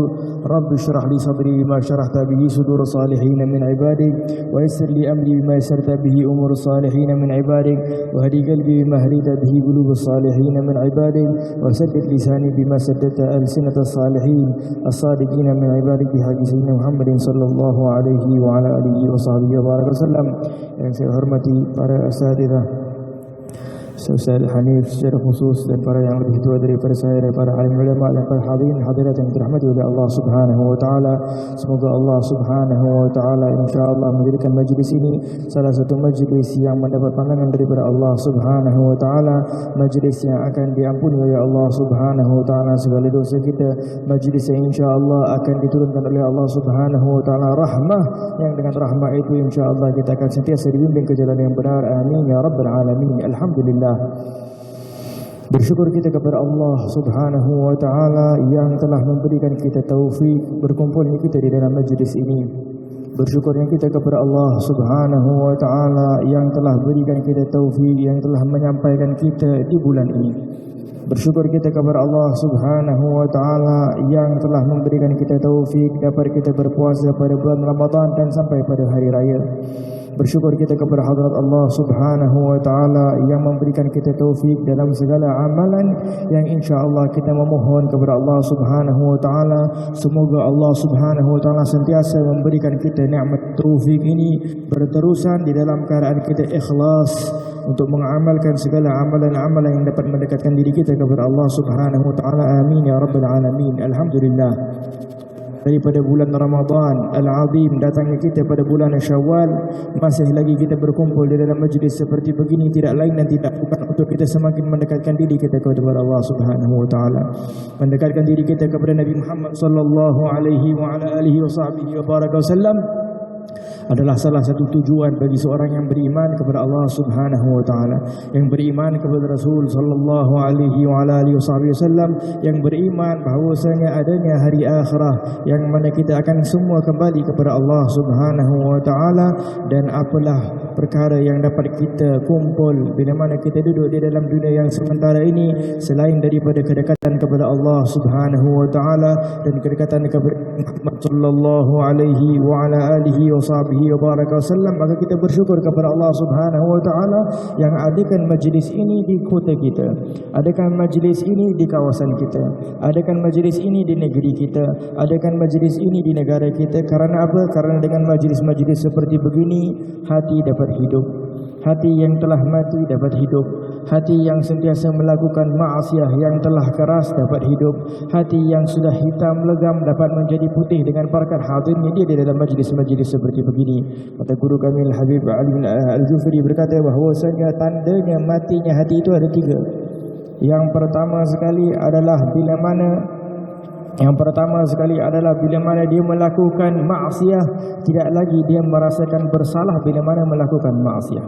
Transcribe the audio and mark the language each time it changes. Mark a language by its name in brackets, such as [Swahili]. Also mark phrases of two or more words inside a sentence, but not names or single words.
[Arabic] رب اشرح لي صدري بما شرحت به صدور الصالحين من عبادك ويسر لي أمري بما يسرت به أمور الصالحين من عبادك وهدي قلبي بما هديت به قلوب الصالحين من عبادك وسدد لساني بما سددت ألسنة الصالحين الصادقين من عبادك بحق سيدنا محمد صلى الله عليه وعلى آله وصحبه وبارك وسلم. [Malay] Yang saya hormati para asatidzah, Ustaz Hanif secara khusus, dan para yang lebih tua daripada saya, daripada alim ulama dan para hadirin hadirat yang dirahmati oleh Allah [Arabic] سبحانه وتعالى. [Malay] Semoga Allah [Arabic] سبحانه وتعالى [Malay] insyaallah menjadikan majlis ini salah satu majlis yang mendapat pandangan daripada Allah [Arabic] سبحانه وتعالى, [Malay] majlis yang akan diampuni oleh Allah [Arabic] سبحانه وتعالى [Malay] segala dosa kita, majlis yang insyaallah akan diturunkan oleh Allah [Arabic] سبحانه وتعالى [Malay] rahmah, yang dengan rahmah itu insyaallah kita akan sentiasa dibimbing ke jalan yang benar. [Arabic] آمين يا رب العالمين. الحمد لله. [Malay] Bersyukur kita kepada Allah [Arabic] سبحانه وتعالى [Malay] yang telah memberikan kita taufik berkumpulnya kita di dalam majlis ini. Bersyukurnya kita kepada Allah [Arabic] سبحانه وتعالى [Malay] yang telah berikan kita taufik, yang telah menyampaikan kita di bulan ini. Bersyukur kita kepada Allah [Arabic] سبحانه وتعالى [Malay] yang telah memberikan kita taufik dapat kita berpuasa pada bulan Ramadan dan sampai pada hari raya. Bersyukur kita kepada hadrat Allah [Arabic] سبحانه وتعالى [Malay] yang memberikan kita taufik dalam segala amalan, yang insya-Allah kita memohon kepada Allah [Arabic] سبحانه وتعالى [Malay] semoga Allah [Arabic] سبحانه وتعالى [Malay] sentiasa memberikan kita nikmat taufik ini berterusan di dalam keadaan kita ikhlas untuk mengamalkan segala amalan-amalan yang dapat mendekatkan diri kita kepada Allah [Arabic] سبحانه وتعالى. آمين يا رب العالمين. الحمد لله. [Malay] Daripada bulan Ramadan Al-Azim datangnya kita pada bulan Syawal, masih lagi kita berkumpul di dalam majlis seperti begini, tidak lain dan tidak bukan untuk kita semakin mendekatkan diri kita kepada Allah [Arabic] سبحانه وتعالى, [Malay] mendekatkan diri kita kepada Nabi Muhammad [Arabic] صلى الله عليه وعلى آله وصحبه وبارك وسلم, [Malay] adalah salah satu tujuan bagi seorang yang beriman kepada Allah [Arabic] سبحانه وتعالى, [Malay] yang beriman kepada Rasul [Arabic] صلى الله عليه وعلى آله وسلم, [Malay] yang beriman bahwasanya adanya hari akhirah yang mana kita akan semua kembali kepada Allah [Arabic] سبحانه وتعالى. [Malay] Dan apalah perkara yang dapat kita kumpul bila mana kita duduk di dalam dunia yang sementara ini selain daripada kedekatan kepada Allah [Arabic] سبحانه وتعالى [Malay] dan kedekatan kepada Muhammad [Arabic] صلى الله عليه وعلى آله وبارك وسلم, [Malay] maka kita bersyukur kepada Allah [Arabic] سبحانه وتعالى [Malay] yang adakan majlis ini di kota kita, adakan majlis ini di kawasan kita, adakan majlis ini di negeri kita, adakan majlis ini di negara kita. Karena apa? Karena dengan majlis-majlis seperti begini hati dapat hidup, hati yang telah mati dapat hidup, hati yang sentiasa melakukan maksiat yang telah keras dapat hidup, hati yang sudah hitam legam dapat menjadi putih dengan berkat hadirnya dia di dalam majlis-majlis seperti begini. Kata guru kami Al-Habib Ali bin Al-Jufri berkata bahwasanya tandanya matinya hati itu ada 3. Yang pertama sekali adalah bila mana dia melakukan maksiat, tidak lagi dia merasakan bersalah bila mana melakukan maksiat.